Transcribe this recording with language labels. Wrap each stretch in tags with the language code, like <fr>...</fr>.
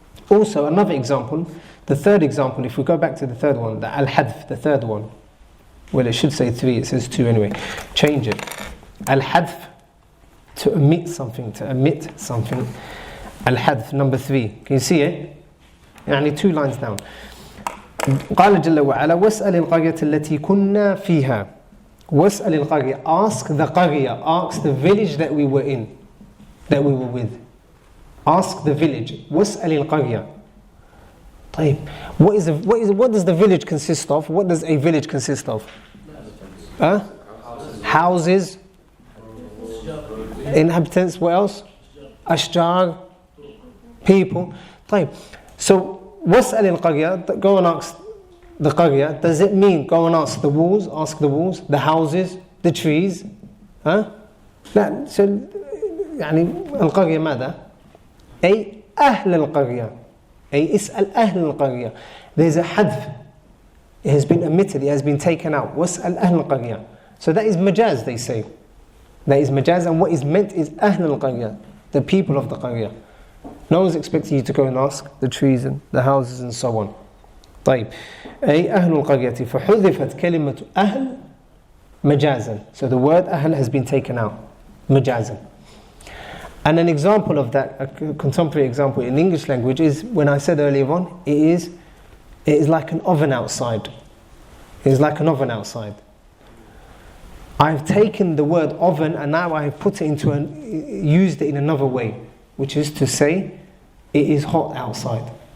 <en>Also another example, the third example, if we go back to the third one, the al-hadf, the third one, well it should say 3, it says 2 anyway, change it. Al-hadf, to omit something, to omit something. Al-hadf, number 3. Can you see it? يعني 2 lines down.</en> <ar>قال جل وعلا واسأل القرية التي كنا فيها. واسأل القرية.</ar> <en>Ask the qarya, ask the village that we were in, that we were with. Ask the village.</en> <ar>واسأل القرية.</ar> <en>طيب, what does the village consist of? What does a village consist of? Houses, inhabitants, what else? Ashjar, people. طيب, so</en> <ar>واسأل القرية,</ar> <en>go and ask the qarya. Does it mean go and ask the walls, the houses, the trees?</en> <ar>لا, so يعني القرية ماذا؟ أي أهل القرية. أي اسأل أهل القرية.</ar> <en>There's a hadf. It has been omitted, it has been taken out.</en> <ar>واسأل أهل القرية.</ar> <en>So that is majaz, they say. That is majaz, and what is meant is</en> <ar>أهل القرية,</ar> <en>the people of the qarya. No one's expecting you to go and ask the trees and the houses and so on.</en> <ar>طيب. أي أهل القرية فحذفت كلمة أهل مجازا.</ar> <en>So the word أهل has been taken out.</en> <ar>مجازا.</ar> <en>And an example of that, a contemporary example in English language is when I said earlier on, it is like an oven outside. It is like an oven outside. I've taken the word oven and now I've put it used it in another way, which is to say, it is hot outside.</en>